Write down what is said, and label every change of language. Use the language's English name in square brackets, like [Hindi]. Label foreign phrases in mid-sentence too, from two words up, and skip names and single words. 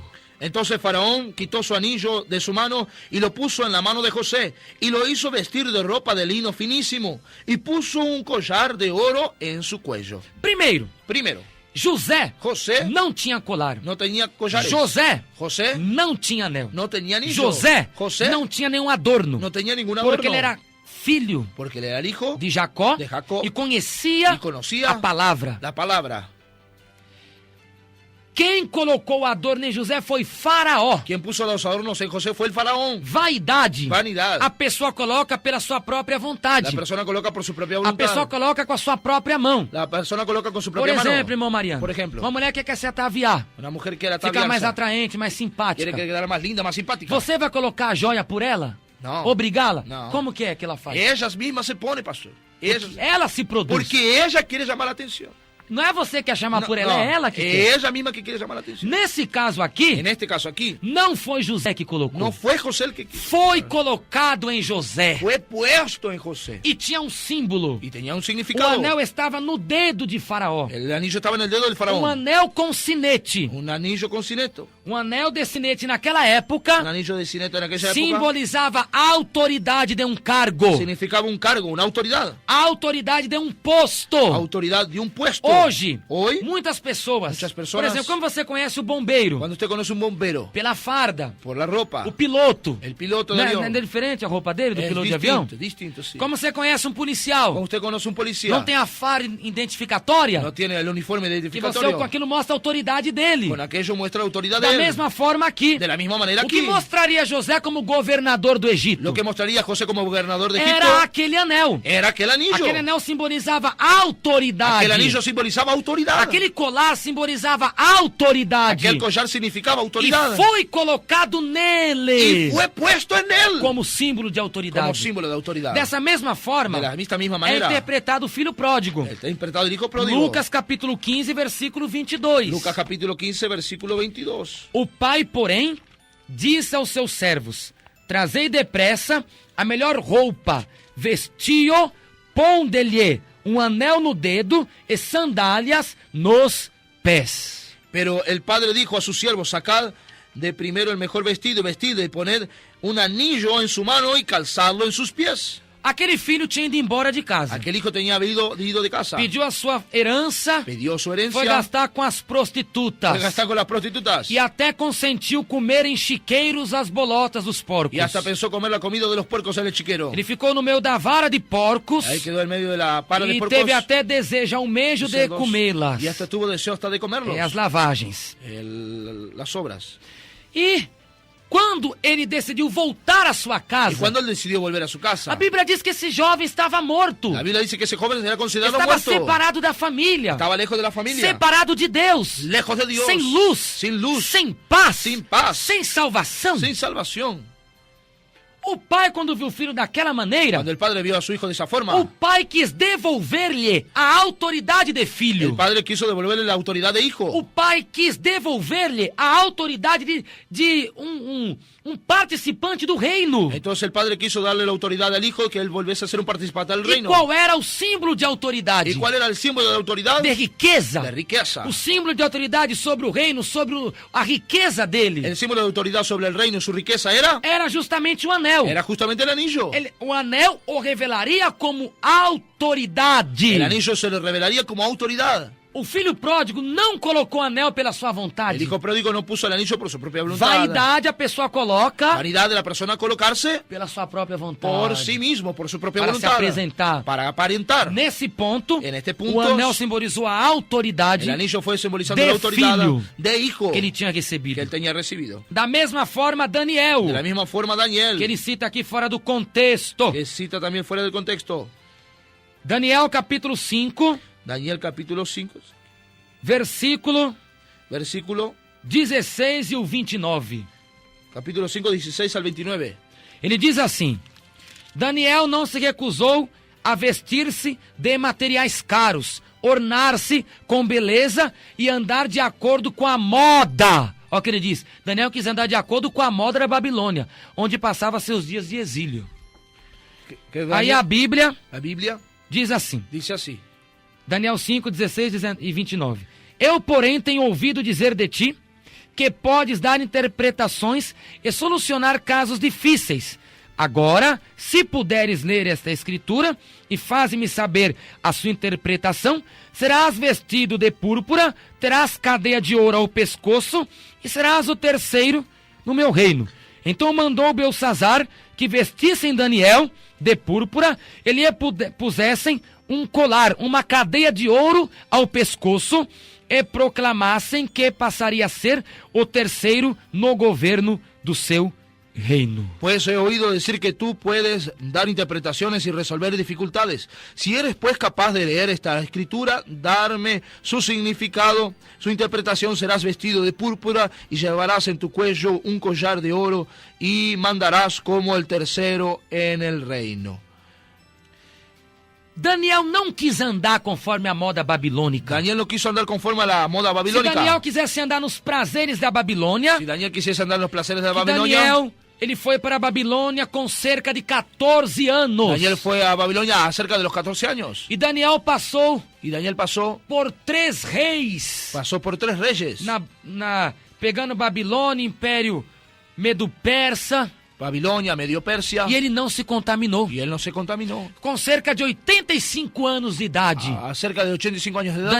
[Spanish] Entonces Faraón quitó su anillo de su mano y lo puso en la mano de José y lo hizo vestir de ropa de lino finísimo y puso un collar de oro en su cuello. [Portuguese] Primeiro, [Spanish] Primero, [Portuguese] José [Spanish] José [Portuguese] não tinha colar. [Spanish] no tenía collares. [Portuguese] José [Spanish] José [Portuguese] não tinha anel. [Spanish] no tenía anillo. [Portuguese] José [Spanish] José [Portuguese] não tinha nenhum adorno. [Spanish] no tenía ningún adorno. [Portuguese] Porque ele era filho [Spanish] Porque él era el hijo [Portuguese] de Jacó, [Spanish] de Jacó [Portuguese] e conhecia [Spanish] y conocía [Portuguese] a palavra. [Spanish] la palabra. [Portuguese] Quem colocou o adorno em José foi Faraó. [Spanish] Quien puso los adornos en José fue el faraón. [Portuguese] Vaidade. [Spanish] Vanidade. [Portuguese] A pessoa coloca pela sua própria [Spanish] La [Portuguese] vontade. [Spanish] persona coloca por su propia [Portuguese] A [Spanish] voluntad. [Portuguese] pessoa coloca com a sua própria mão. [Spanish] La persona coloca con su [Portuguese] Por [Spanish] propia mano. [Portuguese] exemplo, irmão Mariano, [Spanish] Por ejemplo, [Portuguese] uma mulher que quer se ataviar, [Spanish] una mujer quiere [Portuguese] ficar mais [Spanish] ataviarse, [Portuguese] atraente, mais simpática. [Spanish] quiere quedar más linda, más simpática. [Portuguese] Você vai colocar a joia por ela? Não. Obrigá-la? Não. Como que é que ela faz? [Spanish] Ellas mismas se ponen, pastor. Ellas, [Portuguese] Ela se produz. [Spanish] porque ella quiere llamar la atención. [Portuguese] Não é você que quer chamar por ela, [Spanish] No, [Portuguese] é ela que quer. [Spanish] ella misma que quiere llamar la atención. [Portuguese] Nesse caso aqui, [Spanish] En este caso aquí, [Portuguese] não foi José que colocou. [Spanish] no fue José el que quiso. [Portuguese] Foi colocado em José. [Spanish] Fue puesto en José. [Portuguese] E tinha um símbolo. [Spanish] Y tenía un [Portuguese] O [Spanish] significado. [Portuguese] anel estava no dedo de Faraó. [Spanish] El anillo estaba en el dedo del faraón. [Portuguese] Um anel com sinete. [Spanish] Un anillo con cineto. [Portuguese] Um anel de sinete naquela [Spanish] Un [Portuguese] época [Spanish] anillo de cineto en aquella época [Portuguese] simbolizava a autoridade de um cargo. [Spanish] significaba un cargo, una autoridad. [Portuguese] A autoridade de um posto. [Spanish] Autoridad de un puesto. [Portuguese] Hoje, [Spanish] Hoy, [Portuguese] muitas pessoas, Muitas por pessoas- exemplo, como você conhece o bombeiro? [Spanish] cuando usted conoce un bombero, [Portuguese] Pela farda. [Spanish] por la ropa, [Portuguese] O piloto. [Spanish] el piloto de [Portuguese] Não é, [Spanish] avión, [Portuguese] não é diferente a roupa dele, do [Spanish] es [Portuguese] piloto de avião? [Spanish] distinto, sí. [Portuguese] Como você conhece um policial? [Spanish] Cuando usted conoce un policía, [Portuguese] Não tem a farda identificatória? [Spanish] no tiene el uniforme [Portuguese] Que você [Spanish] identificatorio, [Portuguese] com aquilo mostra a autoridade dele. [Spanish] con aquello muestra la autoridad [Portuguese] Da [Spanish] de él. [Portuguese] mesma forma aqui. [Spanish] De la misma manera [Portuguese] O que [Spanish] aquí, [Portuguese] mostraria José como governador do Egito? [Spanish] lo que mostraría a José como gobernador de Egipto [Portuguese] Era aquele anel. [Spanish] era aquel anillo. [Portuguese] Aquele anel simbolizava autoridade. [Spanish] Aquel anillo simbolizaba autoridad. [Portuguese] Aquele colar simbolizava autoridade. [Spanish] Aquel collar significaba [Portuguese] E [Spanish] autoridad. [Portuguese] foi colocado nele [Spanish] Y fue puesto en él [Portuguese] como símbolo de [Spanish] como [Portuguese] autoridade. [Spanish] símbolo de autoridad. [Portuguese] Dessa mesma forma, [Spanish] De esta misma [Portuguese] é [Spanish] manera, [Portuguese] interpretado o filho pródigo. [Spanish] está interpretado el hijo pródigo. [Portuguese] Lucas capítulo 15, versículo 22. [Spanish] Lucas capítulo 15, versículo 22. [Portuguese] O pai, porém, disse aos seus servos: trazei depressa a melhor roupa, vestiu, ponde-lhe um anel no dedo e sandálias nos pés. [Spanish] Pero el padre dijo a sus siervos, sacad de primero el mejor vestido y poned un anillo en su mano y calzadlo en sus pies. [Portuguese] Aquele filho tinha ido embora de casa. [Spanish] Aquel hijo tenía ido de casa. [Portuguese] Pediu a sua herança, [Spanish] Pidió su [Portuguese] foi [Spanish] herencia, [Portuguese] gastar com as prostitutas. [Spanish] fue gastar con las prostitutas. [Portuguese] E até consentiu comer em chiqueiros as bolotas dos porcos. [Spanish] Y hasta pensó comer la comida de los puercos en el chiquero. [Portuguese] Ele ficou no meio da vara de porcos [Spanish] Ahí quedó en medio de la para de [Portuguese] e [Spanish] puercos. [Portuguese] teve até desejo, almejo de [Spanish] cerdos, [Portuguese] comê-las. [Spanish] Y hasta tuvo deseo hasta de comerlos. [Portuguese] É as lavagens. [Spanish] Las obras. [Portuguese] E quando ele decidiu voltar à sua [Spanish] Y [Portuguese] casa, [Spanish] cuando él decidió volver a su casa, [Portuguese] a Bíblia diz que esse jovem estava morto. [Spanish] la Biblia dice que ese joven era considerado [Portuguese] Estava [Spanish] muerto. [Portuguese] separado da família. [Spanish] Estaba lejos de la familia. [Portuguese] Separado de Deus. [Spanish] Lejos de Dios. [Portuguese] Sem luz. [Spanish] Sin luz. [Portuguese] Sem paz. [Spanish] Sin paz. [Portuguese] Sem salvação. [Spanish] Sin salvación. [Portuguese] O pai, quando viu o filho daquela maneira, [Spanish] Cuando el padre vio a su hijo de esa forma, [Portuguese] o pai quis devolver-lhe a autoridade de filho. [Spanish] el padre quiso devolverle la autoridad de hijo. [Portuguese] O pai quis devolver-lhe a autoridade de um participante do reino. [Spanish] Entonces el padre quiso darle la autoridad al hijo, que él volviese a ser un participante del [Portuguese] E [Spanish] reino. [Portuguese] qual era o símbolo de autoridade? [Spanish] ¿Y cuál era el símbolo de autoridad? [Portuguese] De riqueza. [Spanish] De riqueza. [Portuguese] O símbolo de autoridade sobre o reino, sobre a riqueza dele. [Spanish] El símbolo de autoridad sobre el reino y su riqueza [Portuguese] Era justamente o anel. [Spanish] era justamente el anillo. [Portuguese] O anel o revelaria como autoridade. [Spanish] El anillo se le revelaría como autoridad. [Portuguese] O filho pródigo não colocou anel pela sua [Spanish] El [Portuguese] vontade. [Spanish] hijo pródigo no puso el anillo por su propia voluntad. [Portuguese] Vaidade a pessoa coloca [Spanish] Vanidad de la persona colocarse [Portuguese] pela sua própria vontade. [Spanish] por sí mismo, por su propia [Portuguese] Para se [Spanish] voluntad. [Portuguese] apresentar. [Spanish] Para aparentar. [Portuguese] Nesse ponto, [Spanish] En este punto, [Portuguese] o anel simbolizou a autoridade [Spanish] El anillo fue simbolizando [Portuguese] de [Spanish] la autoridad [Portuguese] filho [Spanish] de hijo [Portuguese] que ele tinha [Spanish] que [Portuguese] recebido. [Spanish] él tenía recibido. [Portuguese] Da mesma forma, Daniel, [Spanish] De la misma forma, Daniel, [Portuguese] que ele cita aqui fora do contexto. [Spanish] que cita también fuera del contexto. [Portuguese] Daniel capítulo 5, [Spanish] Daniel capítulo 5, [Portuguese] versículo [Spanish] versículo [Portuguese] 16 e o 29. [Spanish] capítulo 5, 16 al 29. [Portuguese] Ele diz assim: Daniel não se recusou a vestir-se de materiais caros, ornar-se com beleza e andar de acordo com a moda. Olha o que ele diz. Daniel quis andar de acordo com a moda da Babilônia, onde passava seus dias de exílio. Que Aí Daniel- a Bíblia [Spanish] la Biblia [Portuguese] diz assim, [Spanish] dice así. [Portuguese] Daniel 5, 16 e 29. Eu, porém, tenho ouvido dizer de ti que podes dar interpretações e solucionar casos difíceis. Agora, se puderes ler esta escritura e faze-me saber a sua interpretação, serás vestido de púrpura, terás cadeia de ouro ao pescoço e serás o terceiro no meu reino. Então mandou Belsazar que vestissem Daniel de púrpura e lhe pusessem um colar, uma cadeia de ouro ao pescoço e proclamassem que passaria a ser o terceiro no governo do seu reino. [Spanish] Pues he oído decir que tú puedes dar interpretaciones y resolver dificultades. Si eres pues capaz de leer esta escritura, darme su significado, su interpretación, serás vestido de púrpura y llevarás en tu cuello un collar de oro y mandarás como el tercero en el reino. [Portuguese] Daniel não quis andar conforme a moda babilônica. [Spanish] Daniel no quiso andar conforme a la moda [Portuguese] Se [Spanish] babilónica. [Portuguese] Daniel quisesse andar nos prazeres da Babilônia, [Spanish] Si Daniel quisiese andar en los placeres de la [Portuguese] que [Spanish] Babilonia, [Portuguese] Daniel, ele foi para a Babilônia com cerca de 14 anos. [Spanish] Daniel fue a Babilonia a cerca de los 14 años. [Portuguese] E Daniel passou [Spanish] Y Daniel pasó [Portuguese] por 3 reis. [Spanish] por 3 reyes. [Portuguese] Pegando Babilônia, Império Medo-Persa, [Spanish] Babilonia, Medio Persia. [Portuguese] e ele não se contaminou. [Spanish] Y él no se contaminó. [Portuguese] Com cerca de 85 anos de idade, [Spanish] A cerca de 85 años de edad,